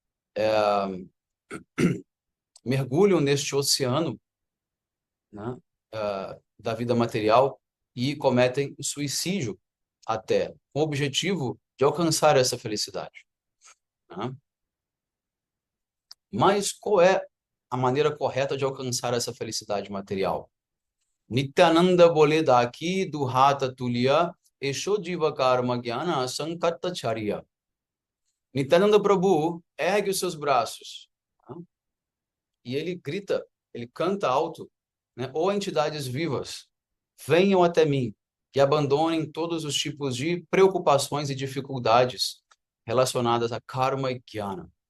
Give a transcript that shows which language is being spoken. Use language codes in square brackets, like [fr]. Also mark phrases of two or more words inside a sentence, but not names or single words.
[pt] mergulham neste oceano, né, da vida material e cometem suicídio até, com o objetivo de alcançar essa felicidade, né? Mas qual é a maneira correta de alcançar essa felicidade material? [bn] নিত্যানন্দ বলে ডাকি দুহাত তুলিয়া এসো জীব কর্ম জ্ঞান সংকট ছাড়িয়া. [pt] Nityananda Prabhu ergue os seus braços, né? E ele grita, ele canta alto, né? Ó entidades vivas, venham até mim e abandonem todos os tipos de preocupações e dificuldades relacionadas a karma e jnana.